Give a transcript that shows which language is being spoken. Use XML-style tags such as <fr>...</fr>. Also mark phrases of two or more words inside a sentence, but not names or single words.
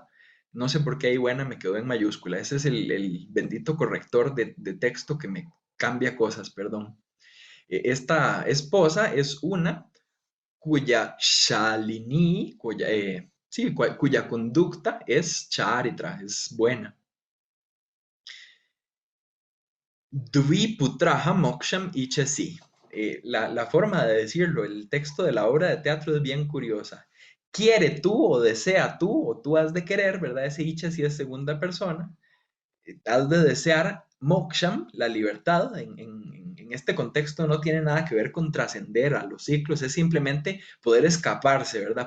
<es>No sé por qué ahí buena me quedó en mayúscula. Ese es el bendito corrector de texto que me cambia cosas, perdón. Esta esposa es una cuya Shalini, sí, cuya conducta es Charitra, es buena.</es> <sa>द्विपुत्रः मोक्षम् इच्छसि.</sa> <es>La forma de decirlo, el texto de la obra de teatro es bien curiosa. Quiere tú o desea tú o tú has de querer, ¿verdad? Ese ichasi es segunda persona. Has de desear moksham, la libertad. En este contexto no tiene nada que ver con trascender a los ciclos, es simplemente poder escaparse, ¿verdad?</es>